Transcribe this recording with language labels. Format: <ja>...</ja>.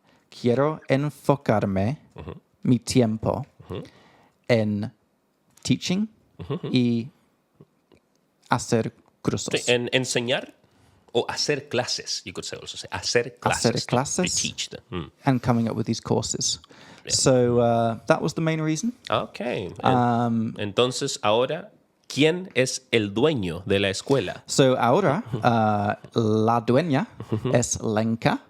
<es>quiero enfocarme mi tiempo en teaching y hacer cursos. Sí, en enseñar o hacer clases,</es> <en>you could say also say</en> <es>hacer clases. Hacer clases.</es> <en>To teach them. And coming up with these courses. So that was the main reason. Okay.</en> <es>Entonces ahora, ¿quién es el dueño de la escuela? So ahora la dueña es Lenka,</es>